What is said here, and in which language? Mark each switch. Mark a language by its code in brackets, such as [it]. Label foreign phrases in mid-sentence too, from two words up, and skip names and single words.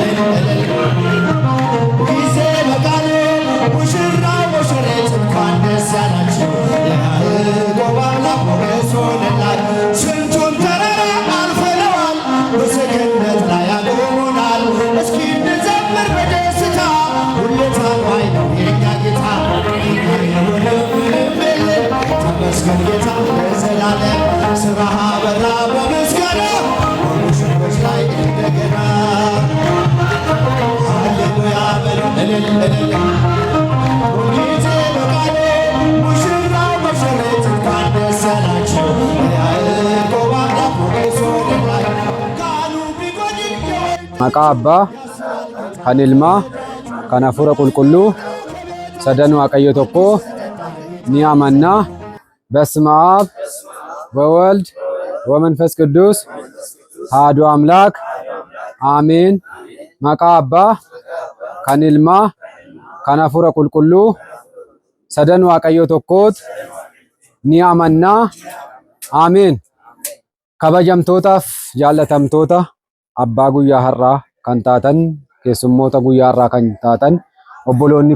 [am] ጊዜ በቃሉ ሙሽራው ሙሽሪት እንኳን ደስ ያላችሁ የያዕቆብ አምላክ እሱ ናችሁ ስንቱን ተራራ አልፈነዋል በሰገነት ላይ ያቆሙናል እስኪ እንዘምር በደስታ ሁሌ ታማኝ ነው የእኛ ጌታ የሆነ ምንም የለም ተመስገን ጌታ ለዘላለም ስራህ በራ በምስጋና በሙሽሮች ላይ እንደገና ሃሌሉያ በሉ እልል ሁልጊዜ በቃሉ ሙሽራው ሙሽሪት እንኳን ደስ ያላችሁ የያዕቆብ አምላክ ሞገስ ሆነላችሁ [om] Maqaa Abbaa, kan Ilmaa, kan Hafuura Qulqulluu, sadan Waaqayyo tokko ni amanna. [gez] በስመ አብ ወወልድ ወመንፈስ ቅዱስ አሐዱ አምላክ አሜን። [om] Maqaa Abbaa, kan Ilmaa, kan Hafuura Qulqulluu, sadan Waaqayyo tokkoot ni amanna. Ameen. Kabajamtootaaf jaallatamtoota abbaa guyyaa har'aa kan taatan keessummoota guyyaa har'aa kan taatan obboloonni